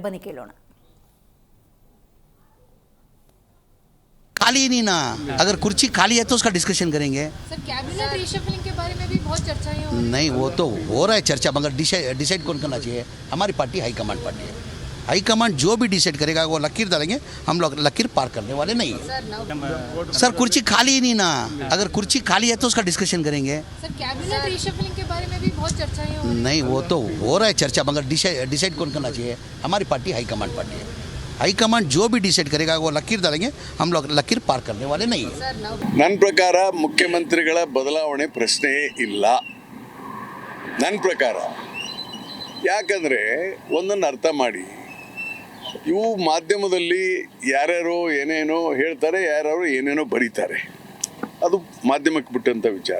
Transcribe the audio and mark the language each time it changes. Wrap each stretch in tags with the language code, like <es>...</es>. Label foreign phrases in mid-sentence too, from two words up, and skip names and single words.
<kn>ಬನ್ನಿ ಕೇಳೋಣ.</kn> <hi>खाली नहीं ना, अगर कुर्सी खाली है तो उसका डिस्कशन करेंगे. सर</hi> <en>cabinet reshuffling</en> <hi>के बारे में भी बहुत चर्चाएं हो रही हैं. नहीं, वो तो हो रहा है चर्चा, मगर डिसाइड कौन करना चाहिए? हमारी</hi> <en>party high-command party</en> <hi>है. हाईकमांड जो भी डिसाइड करेगा वो लकीर डालेंगे, हम लोग लकीर पार करने वाले नहीं है. सर कुर्सी खाली ही नहीं ना, अगर कुर्सी खाली है तो उसका डिस्कशन करेंगे. सर</hi> <en>cabinet reshuffling</en> <hi>के बारे में भी बहुत चर्चाएं हो रही हैं. नहीं, वो तो हो रहा है चर्चा, मगर डिसाइड कौन करना चाहिए? हमारी</hi> <en>party high-command party</en> <hi>है. हाईकमांड जो भी डिसाइड करेगा वो लकीर डालेंगे, हम लोग लकीर पार करने वाले नहीं है.</hi> <kn>ನನ್ನ ಪ್ರಕಾರ ಮುಖ್ಯಮಂತ್ರಿಗಳ ಬದಲಾವಣೆ ಪ್ರಶ್ನೆಯೇ ಇಲ್ಲ ನನ್ನ ಪ್ರಕಾರ. ಯಾಕಂದರೆ ಒಂದನ್ನು ಅರ್ಥ ಮಾಡಿ, ಇವು ಮಾಧ್ಯಮದಲ್ಲಿ ಯಾರ್ಯಾರೋ ಏನೇನೋ ಹೇಳ್ತಾರೆ, ಯಾರ್ಯಾರೋ ಏನೇನೋ ಬರೀತಾರೆ, ಅದು ಮಾಧ್ಯಮಕ್ಕೆ ಬಿಟ್ಟಂಥ ವಿಚಾರ.</kn>